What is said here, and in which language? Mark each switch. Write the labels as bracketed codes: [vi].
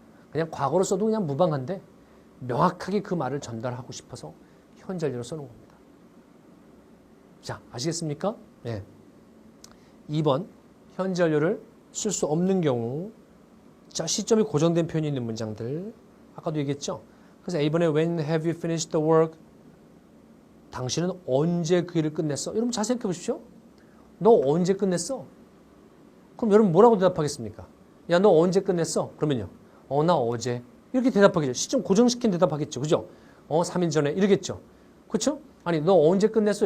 [ko] 그냥 과거로 써도 그냥 무방한데 명확하게 그 말을 전달하고 싶어서 현재 완료로 써놓은 겁니다. 자, 아시겠습니까? 예. 2번 현재 완료를 쓸 수 없는 경우 자, 시점이 고정된 표현이 있는 문장들 아까도 얘기했죠? 그래서 A번에 [en] When have you finished the work? [ko] 당신은 언제 그 일을 끝냈어? 여러분 잘 생각해 보십시오. 너 언제 끝냈어? 그럼 여러분 뭐라고 대답하겠습니까? 야, 너 언제 끝냈어? 그러면요. 나 어제. 이렇게 대답하겠죠. 시점 고정시킨 대답하겠죠. 그죠? 3일 전에 이러겠죠. 그렇죠? 아니, 너 언제 끝냈어?